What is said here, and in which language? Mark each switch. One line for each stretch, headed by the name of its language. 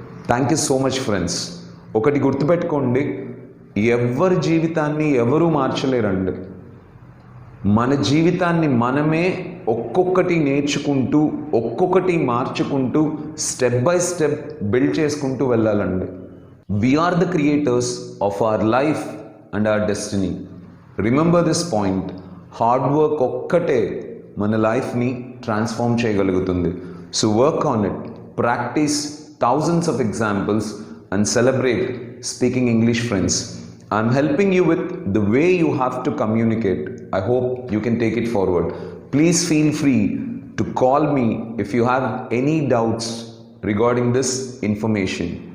English: Thank you so much friends.
Telugu: ఒకటి గుర్తుపెట్టుకోండి, ఎవరి జీవితాన్ని ఎవరూ మార్చలేరండి. మన జీవితాన్ని మనమే ఒక్కొక్కటి నేర్చుకుంటూ ఒక్కొక్కటి మార్చుకుంటూ
English: step by step
Telugu: బిల్డ్ చేసుకుంటూ వెళ్ళాలండి.
English: We are the creators of our life and our destiny. Remember this point.
Telugu: Hard work ఒక్కటే మన లైఫ్ని ట్రాన్స్ఫార్మ్ చేయగలుగుతుంది.
English: So work on it, practice thousands of examples and celebrate speaking English, friends. I'm helping you with the way you have to communicate. I hope you can take it forward. Please feel free to call me if you have any doubts regarding this information.